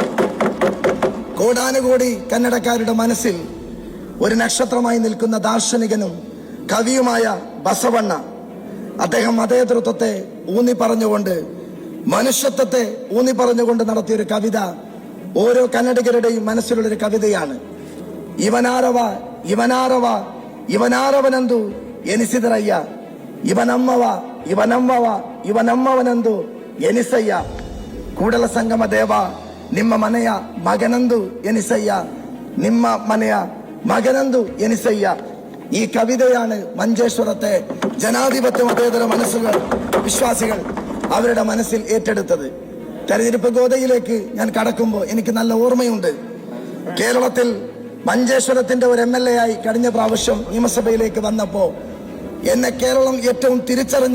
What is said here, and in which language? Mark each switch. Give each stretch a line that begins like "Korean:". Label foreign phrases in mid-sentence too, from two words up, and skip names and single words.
Malayalam: കോടാനുകോടി കന്നഡക്കാരുടെ മനസ്സിൽ ഒരു നക്ഷത്രമായി നിൽക്കുന്ന ദാർശനികനും കവിയുമായ ബസവണ്ണ, അദ്ദേഹം മതേതൃത്വത്തെ ഊന്നി പറഞ്ഞുകൊണ്ട്, മനുഷ്യത്വത്തെ ഊന്നി പറഞ്ഞുകൊണ്ട് നടത്തിയൊരു കവിത ഓരോ കന്നഡികരുടെയും മനസ്സിലുള്ളൊരു കവിതയാണ്.
Kannada: ಇವನಾರವ ಇವನಾರವ ಇವನಾರವನೆಂದು ಎನಿಸದಿರಯ್ಯ, ಇವನಮ್ಮವ ಇವನಮ್ಮವ ಇವನಮ್ಮವನೆಂದು ಎನಿಸಯ್ಯ, ಕೂಡಲ ಸಂಗಮ ದೇವ ನಿಮ್ಮ ಮನೆಯ ಮಗನಂದು ಎನಿಸಯ್ಯ, ನಿಮ್ಮ ಮನೆಯ ಮಗನೆಂದು ಎನಿಸಯ್ಯ.
Malayalam: ഈ കവിതയാണ് മഞ്ചേശ്വരത്തെ ജനാധിപത്യ മതേതര മനസ്സുകൾ, വിശ്വാസികൾ അവരുടെ മനസ്സിൽ ഏറ്റെടുത്തത്. തെരഞ്ഞെടുപ്പ് ഗോതയിലേക്ക് ഞാൻ കടക്കുമ്പോൾ എനിക്ക് നല്ല ഓർമ്മയുണ്ട്. കേരളത്തിൽ മഞ്ചേശ്വരത്തിന്റെ ഒരു MLA ആയി കഴിഞ്ഞ പ്രാവശ്യം നിയമസഭയിലേക്ക് വന്നപ്പോ എന്നെ കേരളം ഏറ്റവും തിരിച്ചറിഞ്ഞ